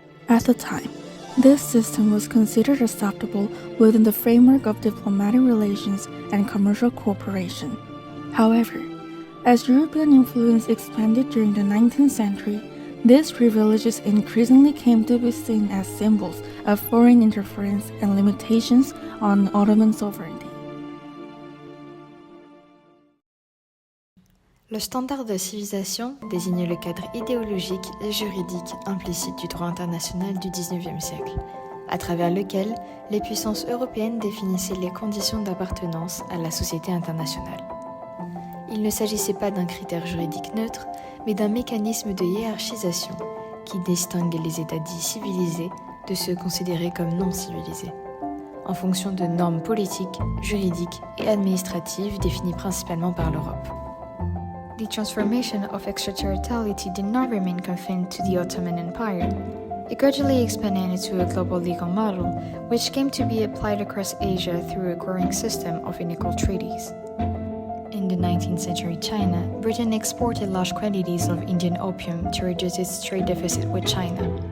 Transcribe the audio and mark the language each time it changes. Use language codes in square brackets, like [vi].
[en] At the time, this system was considered acceptable within the framework of diplomatic relations and commercial cooperation. However, as European influence expanded during the 19th century, these privileges increasingly came to be seen as symbols of foreign interference and limitations on Ottoman sovereignty. [fr] Le standard de civilisation désigne le cadre idéologique et juridique implicite du droit international du XIXe siècle, à travers lequel les puissances européennes définissaient les conditions d'appartenance à la société internationale. Il ne s'agissait pas d'un critère juridique neutre, mais d'un mécanisme de hiérarchisation qui distingue les États dits civilisés de ceux considérés comme non civilisés, en fonction de normes politiques, juridiques et administratives définies principalement par l'Europe. [en] The transformation of extraterritoriality did not remain confined to the Ottoman Empire. It gradually expanded into a global legal model, which came to be applied across Asia through a growing system of unequal treaties. In the 19th century China, Britain exported large quantities of Indian opium to reduce its trade deficit with China.